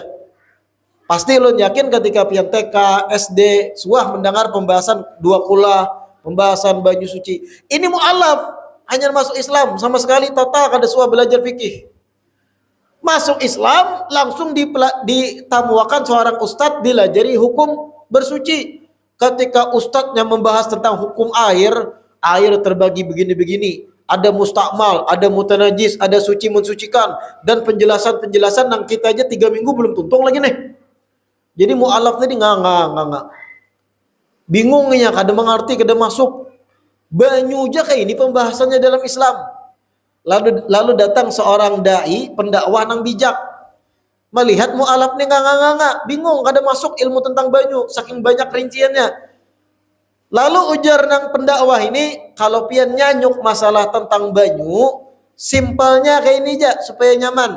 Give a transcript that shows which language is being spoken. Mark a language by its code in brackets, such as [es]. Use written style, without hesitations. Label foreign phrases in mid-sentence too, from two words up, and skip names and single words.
[bjn] Pasti lo yakin ketika pian TK, SD, suah mendengar pembahasan 2 kulah, pembahasan banyu suci. [id] Ini mu'alaf, hanya masuk Islam, sama sekali total [bjn] kada suah [id] belajar fikih. [bjn] Masuk Islam langsung ditamuakan seorang ustadz dilajari hukum bersuci. [id] Ketika ustadznya membahas tentang hukum air terbagi begini-begini. Ada mustakmal, ada mutanajis, ada suci mensucikan, dan penjelasan-penjelasan yang kita aja 3 minggu belum tuntung lagi nih. Jadi mu'alaf tadi nggak. Bingungnya, [bjn] kada mengerti, kada masuk. Banyu aja kayak ini pembahasannya dalam Islam. Lalu datang seorang dai, pendakwah nang bijak. Melihat mu'alaf nih nggak, bingung, kada masuk ilmu tentang banyu, saking banyak rinciannya. Lalu ujar nang pendakwah ini, kalau pian nyanyuk masalah tentang banyu, simpelnya kayak ini aja supaya nyaman.